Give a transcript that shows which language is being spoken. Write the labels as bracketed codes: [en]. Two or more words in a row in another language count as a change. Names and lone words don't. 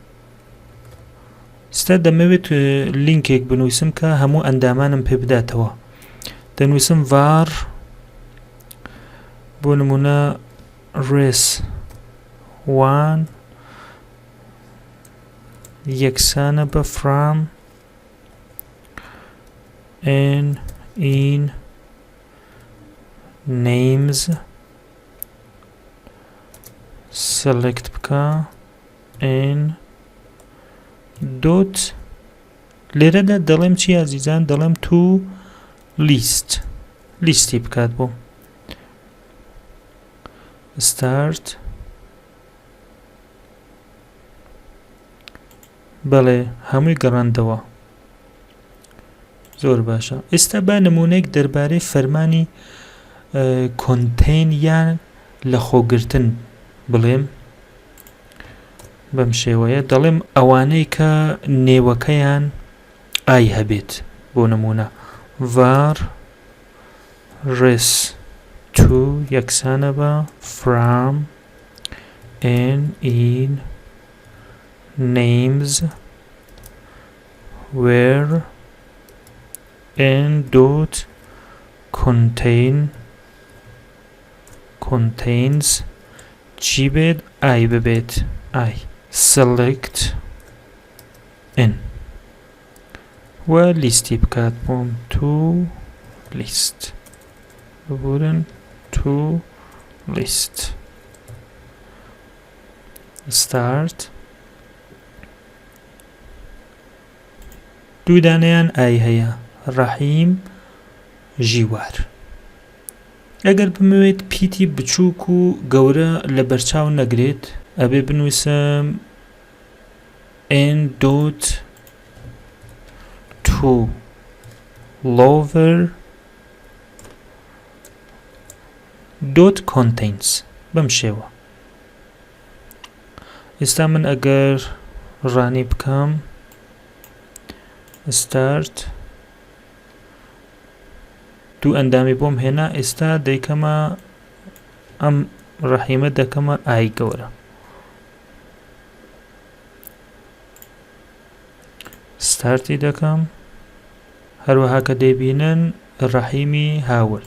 [ckb] ستا دەمەوێت لینکێک بنووسم کە هەموو ئەندامانم پێ بداتەوە. دەنووسم var بۆ نمونە res 1 یەکسانە بە from [en] n in names select بکە n [ckb] dot لێرەدا دەڵێم چی ئازیزان دەڵێم [en] to list [ckb] لیستی بکات بۆ start بەڵێ هەمووی گەڕاندەوە. زۆر باشە. ئێستا با نمونەیەک دەربارەی فەرمانی contain یان لە خۆگرتن بڵێم بەم شێوەیە دەڵێم ئەوانەی کە نێوەکەیان ئای هەبێت بۆ نمونە [en] var res 2 [ckb] یەکسانە بە [en] from n in names where n dot contains [ckb] چی بێت ئای ببێت ئای [en] select n [ckb] و لیستی بکات بۆم [en] to list [ckb] ببورن [en] to list [ckb] start دوو دانەیان ئای هەیە ڕەحیم ژیوار. ئەگەر بمەوێت پیتی بچووک و گەورە لە بەرچاو نەگرێت ئەبێ بنووسم [en] n dot to lower dot contains [ckb] بەم شێوە. ئێستا من ئەگەر ڕانی بکەم start دوو ئەندامی بۆم هێنا ئێستا دەیکەمە ئەم ڕەحیمە دەکەمە ئای گەورە ستارتی دەکەم هەروەها کە دەیبینن ڕەحیمی هاورد.